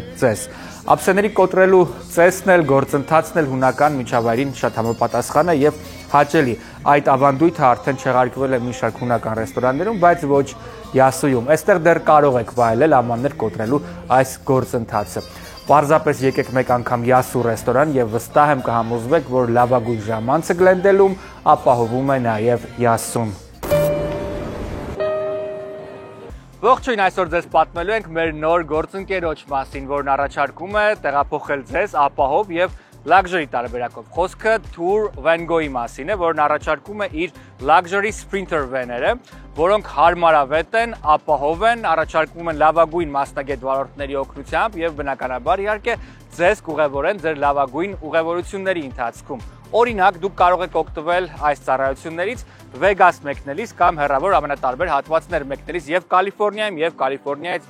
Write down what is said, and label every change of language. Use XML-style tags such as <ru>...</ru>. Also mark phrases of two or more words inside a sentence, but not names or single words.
<hy>ձեզ։ Ափսեների կոտրելու ծեսն էլ, գործընթացն էլ հունական միջավայրին շատ համապատասխան է եւ հաճելի։ Այդ ավանդույթը արդեն չեղարկվել է մի շարք հունական ռեստորաններում, բայց ոչ Յասույում։ Այստեղ դեռ կարող եք վայելել ամաններ կոտրելու այս գործընթացը։ Պարզապես եկեք մեկ անգամ Յասու ռեստորան եւ վստահ եմ կհամոզվեք, որ լավագույն ժամանցը Գլենդելում ապահովում է նաեւ Յասուն։ Ողջույն, այսօր ձեզ պատմելու ենք մեր նոր գործընկերոջ մասին, որն առաջարկում է տեղափոխել ձեզ ապահով եւ luxury տարբերակով։ Խոսքը Tour Van-Gogh-ի մասին է, որն առաջարկում է իր</hy> <en>luxury sprinter van-</en> <hy>երը, որոնք հարմարավետ են, ապահով են, առաջարկում են լավագույն մասնագետ վարորդների օգնությամբ եւ բնականաբար իհարկե ձեզ կուղևորեն ձեր լավագույն ուղևորությունների ընթացքում։ Օրինակ, դուք կարող եք օգտվել այս ծառայություններից Վեգաս մեկնելիս կամ հեռավոր ամենատարբեր հատվածներ մեկնելիս եւ Կալիֆոռնիայում եւ Կալիֆոռնիայից</hy>